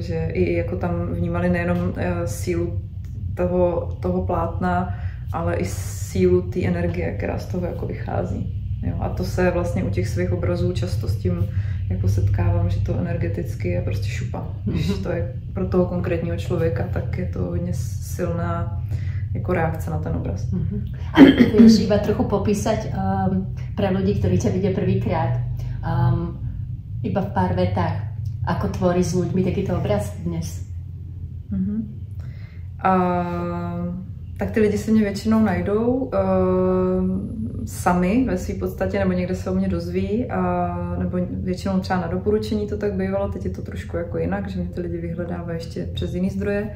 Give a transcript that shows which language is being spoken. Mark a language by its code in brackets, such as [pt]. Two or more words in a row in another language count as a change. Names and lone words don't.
[cs] Že i jako tam vnímali nejenom sílu toho plátna, ale i sílu té energie, která z toho jako vychází. Jo? A to se vlastně u těch svých obrazů často s tím jako setkávám, že to energeticky je prostě šupa. Když to je pro toho konkrétního člověka, tak je to hodně silná jako reakce na ten obraz. [sk] A vieš iba trochu popísať pre ľudí, ktorí ťa vidia prvýkrát, iba v pár vetách, ako tvorí s ľuďmi takýto obraz dnes? [cs] Tak ty lidi se mě většinou najdou sami ve své podstatě, nebo někde se o mě dozví, nebo většinou třeba na doporučení to tak bývalo, teď je to trošku jako jinak, že mě ty lidi vyhledávají ještě přes jiný zdroje.